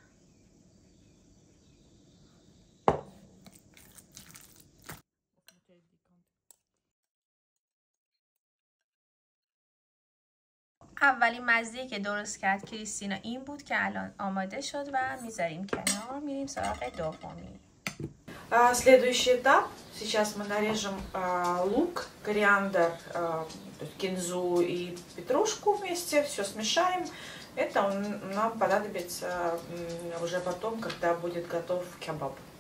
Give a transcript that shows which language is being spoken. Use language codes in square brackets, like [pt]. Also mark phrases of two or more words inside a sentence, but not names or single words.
[fa] اولین مزه‌ای که درست کرد کریستینا این بود که الان آماده شد و میذاریم کنار. میریم سراغ دومی. [ru] Следующий этап. Сейчас мы нарежем лук, кориандр, кинзу и петрушку вместе. Все смешаем. Это нам понадобится уже потом, когда будет готов кебаб.